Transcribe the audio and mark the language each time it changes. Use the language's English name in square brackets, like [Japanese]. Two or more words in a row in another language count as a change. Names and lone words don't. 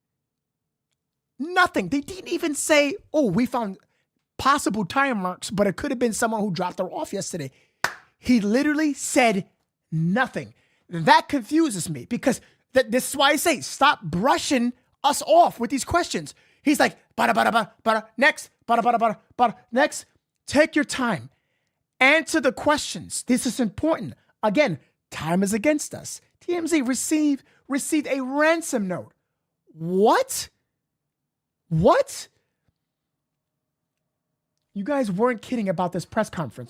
[English] They didn't even say, oh, we found possible tire marks, but it could have been someone who dropped her off yesterday. He literally said nothing. That confuses me, because this is why I say, stop brushing us off with these questions. He's like, bada, bada, bada, bada, next, bada, bada, bada, bada, next. Take your time. Answer the questions. This is important. Again, time is against us. TMZ received a ransom note. What? You guys weren't kidding about this press conference.